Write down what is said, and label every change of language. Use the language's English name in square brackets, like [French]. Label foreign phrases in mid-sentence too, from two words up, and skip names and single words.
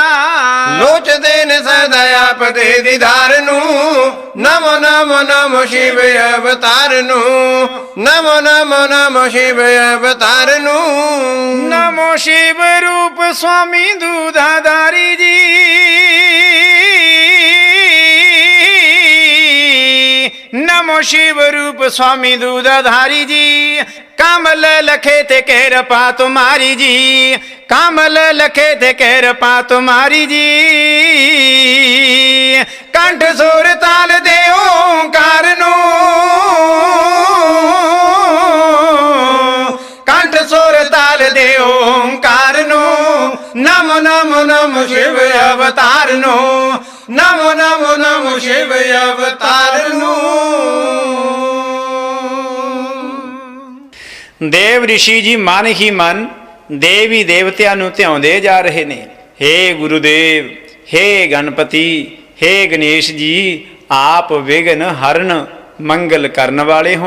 [Punjabi] ਲੋਚਦੇ ਨੇ ਸਦਾ ਆਪ ਦੇ ਦੀਦਾਰ ਨੂੰ, ਨਮੋ ਨਮੋ ਨਮੋ ਸ਼ਿਵ ਅਵਤਾਰ ਨੂੰ, ਨਮੋ ਨਮੋ ਨਮੋ ਸ਼ਿਵ ਅਵਤਾਰ ਨੂੰ। ਨਮੋ ਸ਼ਿਵ ਰੂਪ ਸੁਆਮੀ ਦੂਧਾਧਾਰੀ ਜੀ, ਨਮੋ ਸ਼ਿਵ ਰੂਪ ਸੁਆਮੀ ਦੂਧਾਧਾਰੀ ਜੀ, ਕਮਲ ਲਖੇ ਥੇ ਕ੍ਰਿਪਾ ਤੁਮ੍ਹਾਰੀ ਜੀ, ਕਮਲ ਲਖੇ ਥੇ ਕ੍ਰਿਪਾ ਤੁਮ੍ਹਾਰੀ ਜੀ। ਕੰਠ ਸੁਰ ਤਾਲ ਦੇ ਓਂਕਾਰ ਨੂੰ, ਕੰਠ ਸੁਰ ਤਾਲ ਦੇ ਓਂਕਾਰ ਨੂੰ, ਨਮੋ ਨਮੋ ਨਮੋ ਸ਼ਿਵ ਅਵਤਾਰ ਨੂੰ, ਨਮੋ ਨਮੋ ਨਮੋ ਸ਼ਿਵ ਅਵਤਾਰ ਨੂੰ। ਦੇਵ ਰਿਸ਼ੀ ਜੀ ਮਨ ਹੀ ਮਨ ਦੇਵੀ ਦੇਵਤਿਆਂ ਨੂੰ ਧਿਆਉਂਦੇ ਜਾ ਰਹੇ ਨੇ। ਹੇ ਗੁਰੂਦੇਵ, ਹੇ ਗਣਪਤੀ, ਹੇ ਗਣੇਸ਼ ਜੀ, ਆਪ ਵਿਘਨ ਹਰਨ ਮੰਗਲ ਕਰਨ ਵਾਲੇ ਹੋ।